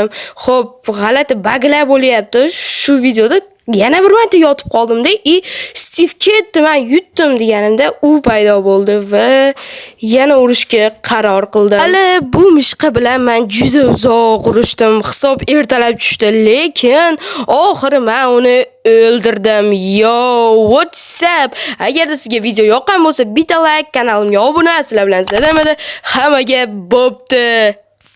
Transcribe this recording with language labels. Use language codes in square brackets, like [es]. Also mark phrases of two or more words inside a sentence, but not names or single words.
[uz] Xo'p, g'alati baglar bo'lyapti. Shu videoda yana bir marta yotib qoldim-da, Steve ketdi, men yutdim deganimda u paydo bo'ldi va yana urushga qaror qildim. Hali bu mishqa bilan men juda uzoq urushdim. Hisob ertalab tushdi, lekin oxiri men uni o'ldirdim. [en] Yo, what's up? [uz] Agarda sizga video yoqqan bo'lsa, bitta like, kanalimga obuna, sizlar bilan sizlar hammaga bo'pti.